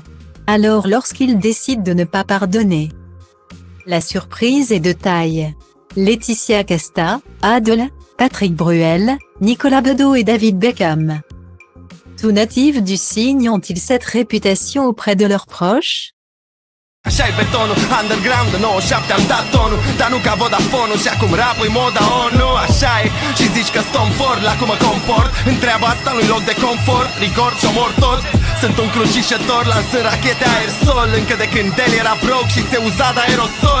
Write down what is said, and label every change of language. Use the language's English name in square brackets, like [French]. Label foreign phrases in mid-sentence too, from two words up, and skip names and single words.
[French] Alors lorsqu'il décide de ne pas pardonner, la surprise est de taille. Laetitia Casta, Adele, Patrick Bruel, Nicolas Bedeau et David Beckham. Tous natifs du signe ont-ils cette réputation auprès de leurs proches? [Romanian] Așa-i betonul, underground, 97 am dat tonul, dar nu ca Vodafone-ul și acum rap-ul e moda ONU. Așa e, și zici că stom fort la cum mă comport, în treaba asta nu-i loc de confort, record și omor tot. Sunt un crucișător, lansând rachete aerosol, încă de când el era broke și se uza de aerosol.